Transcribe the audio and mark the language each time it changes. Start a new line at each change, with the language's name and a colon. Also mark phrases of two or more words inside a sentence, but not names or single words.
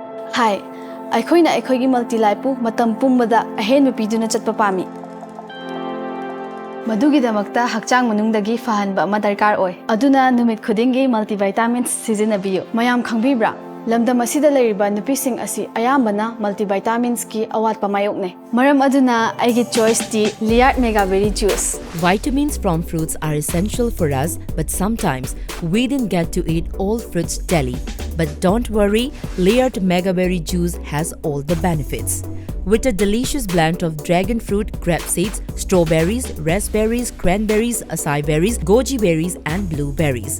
Manipuri: Hi, ꯑꯩꯈꯣꯏꯅ ꯑꯩꯈꯣꯏꯒꯤ ꯃꯜꯇꯤꯂꯥꯏꯐꯄꯨ ꯃꯇꯝ ꯄꯨꯝꯕꯗ ꯑꯍꯦꯟꯕ ꯄꯤꯗꯨꯅ ꯆꯠꯄ ꯄꯥꯝꯃꯤ꯫ ꯃꯗꯨꯒꯤꯗꯃꯛꯇ ꯍꯛꯆꯥꯡ ꯃꯅꯨꯡꯗꯒꯤ ꯐꯍꯟꯕ ꯑꯃ ꯗꯔꯀꯥꯔ ꯑꯣꯏ꯫ ꯑꯗꯨꯅ ꯅꯨꯃꯤꯠ ꯈꯨꯗꯤꯡꯒꯤ ꯃꯜꯇꯤꯚꯤꯇꯥꯃꯤꯟꯁ ꯁꯤꯖꯤꯟꯅꯕꯤꯌꯨ꯫ ꯃꯌꯥꯝ ꯈꯪꯕꯤꯕ꯭ꯔꯥ? ꯂꯝꯗꯝ ꯑꯁꯤꯗ ꯂꯩꯔꯤꯕ ꯅꯨꯄꯤꯁꯤꯡ ꯑꯁꯤ ꯑꯌꯥꯝꯕꯅ ꯃꯜꯇꯤꯚꯤꯇꯥꯃꯤꯟꯁꯀꯤ ꯑꯋꯥꯠꯄ ꯃꯥꯌꯣꯛꯅꯩ꯫ ꯃꯔꯝ ꯑꯗꯨꯅ ꯑꯩꯒꯤ ꯆꯣꯏꯁꯇꯤ ꯂꯤꯌꯥꯔꯗ ꯃꯦꯒꯥꯕꯦꯔꯤ ꯖꯨꯁ꯫
English: Vitamins from fruits are essential for us, but sometimes we didn't get to eat all fruits daily. But don't worry, Layered Megaberry Juice has all the benefits. With a delicious blend of dragon fruit, grape seeds, strawberries, raspberries, cranberries, acai berries, goji berries, and blueberries.